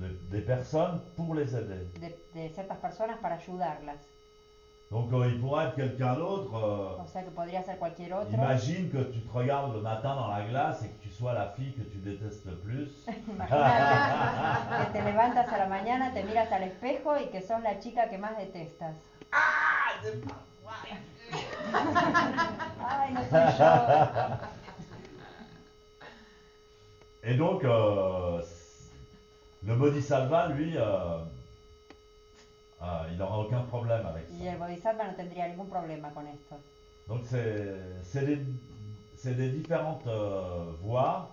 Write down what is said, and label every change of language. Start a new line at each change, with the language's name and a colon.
French: des personnes pour les aider.
Spanish: de ciertas personas para ayudarlas.
French: Donc il pourrait être quelqu'un d'autre.
Spanish: O sea que podría ser cualquier otro.
French: Imagine que tu te regardes le matin dans la glace et que tu sois la fille que tu détestes le plus.
Spanish: Imagínate que te levantas a la mañana, te miras al espejo y que sos la chica que más detestas. Ay, no soy yo.
French: Et donc, le bodhisattva, lui, il n'aura aucun problème avec
Spanish: Y
French: ça.
Spanish: el bodhisattva no tendría ningún problema con esto.
French: Donc, c'est des différentes voies.